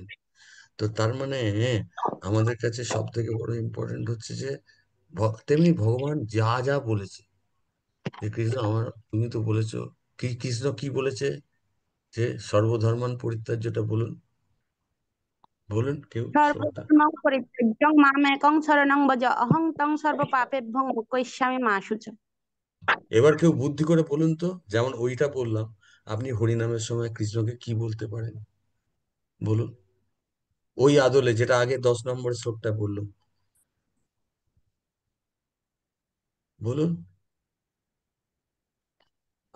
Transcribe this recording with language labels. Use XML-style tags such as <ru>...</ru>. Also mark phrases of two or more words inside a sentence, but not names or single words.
<bn>তো তার মানে আমাদের কাছে সব থেকে বড় ইম্পর্টেন্ট হচ্ছে যে তেমনি ভগবান যা যা বলেছে, যে কৃষ্ণ আমার, তুমি তো বলেছো, কি কৃষ্ণ কি বলেছে, যে</bn> <sa>সর্বধর্মান পরিত্যাজ্যটা</sa> <bn>বলুন, বলুন কেউ শ্রদ্ধা।</bn> <sa>সর্বধর্ম পরিত্যাজ্যং মাম একং শরণং ভজ অহং তং সর্বপাপেভ্যং মোক্ষয়িষ্যামি মা শুচ।</sa> <bn>এবার কেউ বুদ্ধি করে বলুন তো, যেমন ওইটা বললাম, আপনি হরিনামের সময় কৃষ্ণকে কি বলতে পারেন বলুন? ওই আদলে যেটা আগে 10 নম্বর শ্লোকটা বললাম, বলুন।</bn>